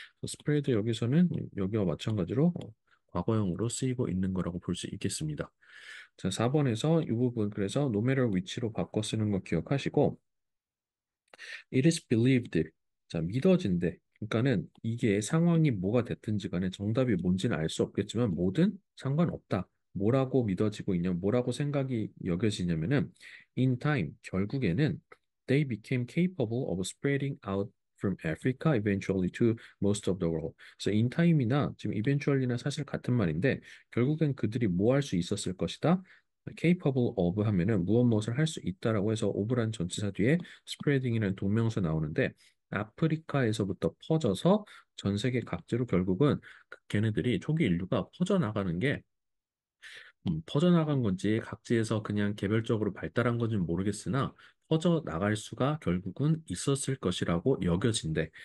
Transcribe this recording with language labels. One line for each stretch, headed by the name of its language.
Korean: spread 여기서는 여기와 마찬가지로 과거형으로 쓰이고 있는 거라고 볼 수 있겠습니다. 자, 4번에서 이 부분 그래서 no matter which로 바꿔 쓰는 거 기억하시고
English: it is believed.
Korean: 자, 믿어진대. 그러니까는 이게 상황이 뭐가 됐든지 간에 정답이 뭔지는 알 수 없겠지만 뭐든 상관없다. 뭐라고 믿어지고 있냐, 뭐라고 생각이 여겨지냐면은
English: in time
Korean: 결국에는
English: they became capable of spreading out from Africa eventually to most of the world.
Korean: 그래서 in time이나 지금 eventually나 사실 같은 말인데 결국엔 그들이 뭐 할 수 있었을 것이다. capable of 하면은 무엇 무엇을 할 수 있다라고 해서 of란 전치사 뒤에 spreading이라는 동명사 나오는데 아프리카에서부터 퍼져서 전 세계 각지로 결국은 걔네들이 초기 인류가 퍼져나가는 게 퍼져나간 건지 각지에서 그냥 개별적으로 발달한 건지는 모르겠으나 퍼져나갈 수가 결국은 있었을 것이라고 여겨진대.